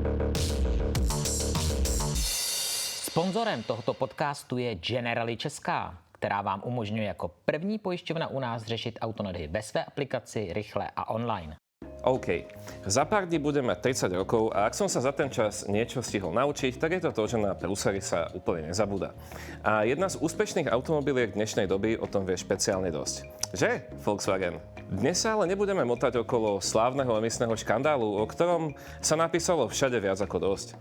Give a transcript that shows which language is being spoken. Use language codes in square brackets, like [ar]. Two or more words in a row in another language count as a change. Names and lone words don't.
[cs] Sponzorem tohoto podcastu je Generali Česká, která vám umožňuje jako první pojišťovna u nás řešit autonehody ve své aplikaci, rychle a online. OK. [sk] Za pár dní budem mať 30 rokov a ak som sa za ten čas niečo stihol naučiť, tak je to to, že na prúsery sa úplne nezabúda. A jedna z úspešných automobiliek dnešnej doby o tom vie špeciálne dosť. Že? Volkswagen. Dnes sa ale nebudeme motať okolo slávneho emisného škandálu, o ktorom sa napísalo všade viac ako dosť.